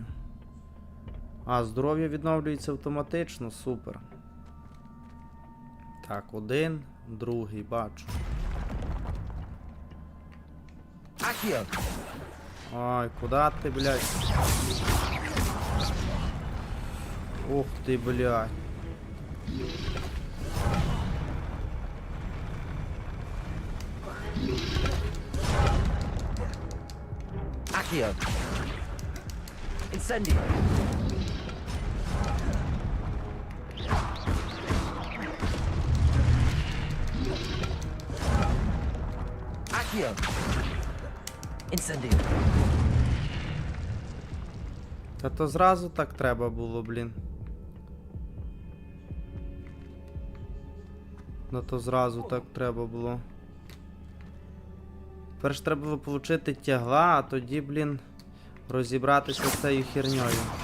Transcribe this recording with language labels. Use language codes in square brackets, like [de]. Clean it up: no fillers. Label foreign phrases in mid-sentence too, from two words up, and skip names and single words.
[uk] А, здоров'я відновлюється автоматично, супер. Так, один, другий, бачу. Accio. Ой, куда ти, блядь? Ух ти, блядь. Accio. Incendio. Accio. Incendio. Та то зразу так треба було, блін. Ну то зразу так треба було. Перш треба було отримати тягла, а тоді, блін, розібратися з цією херньою.